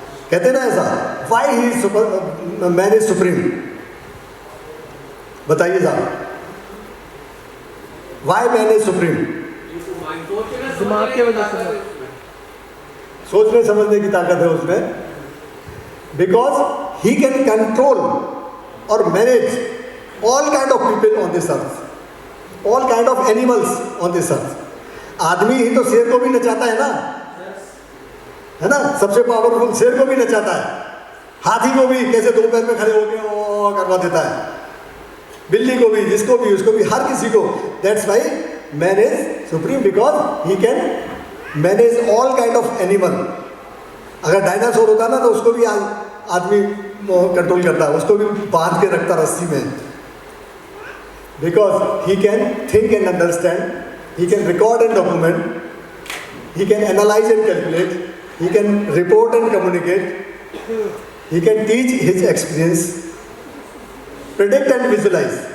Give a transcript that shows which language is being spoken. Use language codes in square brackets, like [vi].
[hi] कहते हैं ना ऐसा, [en] Why ही man is supreme. [hi] बताइए साहब, [en] Why man is supreme? [hi] दिमाग की वजह से, सोचने समझने की ताकत है उसमें। [en] Because he can control or manage all kind of people on this earth, all kind of animals on this earth. [hi] आदमी ही तो शेर को भी नचाता है ना, है ना। सबसे पावरफुल शेर को भी नचाता है, हाथी को भी कैसे दो पैर में खड़े होकर वो करवा देता है, बिल्ली को भी, जिसको भी, उसको भी, हर किसी को। [en] That's why man is supreme, because he can manage all kind of animal. [hi] अगर डायनासोर होता ना तो उसको भी आदमी कंट्रोल करता है, उसको भी बांध के रखता रस्सी में। [en] Because he can think and understand, he can record and document, he can analyse and calculate, he can report and communicate, he can teach his experience, predict and visualise.